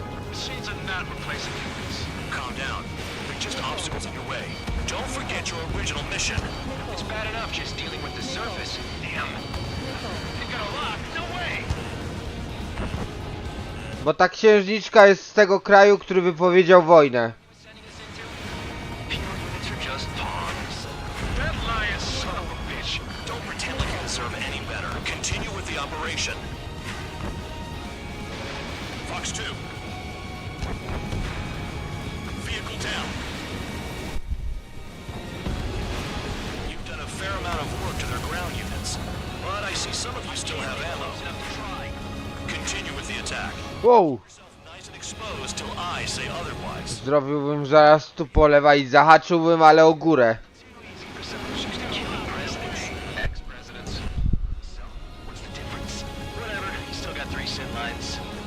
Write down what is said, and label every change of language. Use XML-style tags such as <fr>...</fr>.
<en>Machines are not replacing humans. Calm down. They're just obstacles in your way. Don't forget your original mission. It's bad enough just dealing with the surface. Damn. You're gonna lock? No way!</en> <pl>Bo ta księżniczka jest z tego kraju, który wypowiedział wojnę.</pl> <en>Pure units are just pawns. That lying son of a bitch. Don't pretend like you deserve any better. Continue with the operation. Fox 2. Vehicle down. You've done a fair amount of work to their ground units, but I see some of you still have ammo. Continue with the attack. Wow. Nice and exposed till I say otherwise.</en> <pl>Zrobiłbym zaraz tu po lewa i zahaczyłbym, ale o górę.</pl> <en>Killing presidents. Ex-presidents. So, what's the difference? Whatever. You still got 3 sin lines.</en>